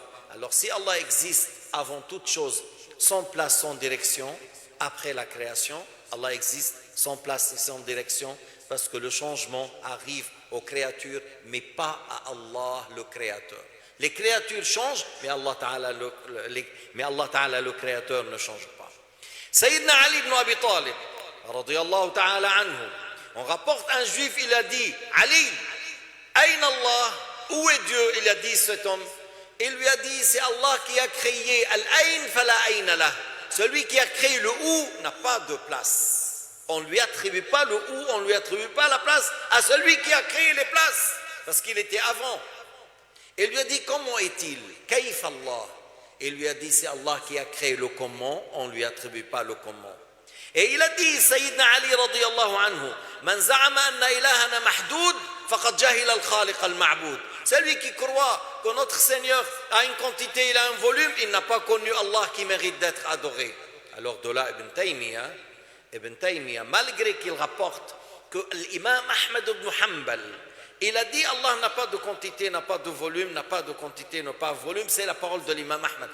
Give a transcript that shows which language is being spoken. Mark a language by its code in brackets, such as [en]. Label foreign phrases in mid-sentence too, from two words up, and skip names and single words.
[fr] Alors si Allah existe avant toute chose, sans place, sans direction, après la création, Allah existe sans place et sans direction, parce que le changement arrive aux créatures, mais pas à Allah le Créateur. Les créatures changent, mais [ar] الله تعالى [fr] le Créateur ne change pas. [ar] سيدنا علي بن أبي طالب رضي الله تعالى عنه, [fr] on rapporte un juif, il a dit, Ali, [ar] أين الله, [fr] où est Dieu? Il a dit cet homme. Il lui a dit, c'est Allah qui a créé [ar] الأين فلا أين له. [fr] Celui qui a créé le où n'a pas de place. On ne lui attribue pas le où, on ne lui attribue pas la place à celui qui a créé les places, parce qu'il était avant. Il lui a dit, comment est-il? [ar] كيف الله. [fr] Il lui a dit, c'est Allah qui a créé le comment, on ne lui attribue pas le comment. Et il a dit, [ar] سيدنا علي رضي الله عنه من زعم أن إلهنا محدود فقد جهل الخالق المعبود. [fr] Celui qui croit que notre Seigneur a une quantité, il a un volume, il n'a pas connu Allah qui mérite d'être adoré. Alors de là, Ibn Taymiyyah, malgré qu'il rapporte que l'imam Ahmed ibn Hanbal, il a dit Allah n'a pas de quantité, n'a pas de volume, n'a pas de quantité, n'a pas de volume, c'est la parole de l'imam Ahmed.